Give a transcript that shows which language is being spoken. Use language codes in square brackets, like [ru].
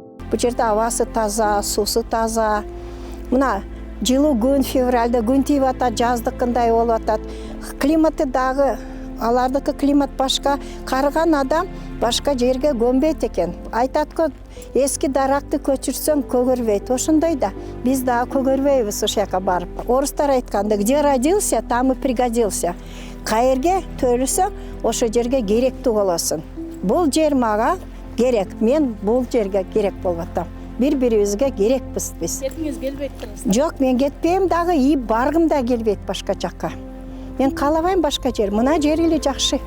[ky] Бу жерде абасы таза, суусу таза. Мына жылуу күн, февралда күн тийип атат, жаздыкындай болуп атат. Климаты дагы, алардыкы климат башка. Карыган адам башка жерге көмбөйт экен. Айтат го, эски даракты көчүрсөң көгөрбөйт. Ошондой да биз дагы көгөрбөйбүз ошол жака барып. Орустар айтканда, [ru] где родился, там и пригодился. [ky] Кайерге төрүсөң, ошол жерге керектүү болосуң. Бул жер мага керек, мен бул жерге керек болуп атам. Бири-бирибизге керекпиз биз. Кетиңиз келбейт кыргыздан? Жок, мен кетпейм дагы, и баргым да келбейт башка жакка. Мен каалабайм башка жер. Мына жер эле жакшы.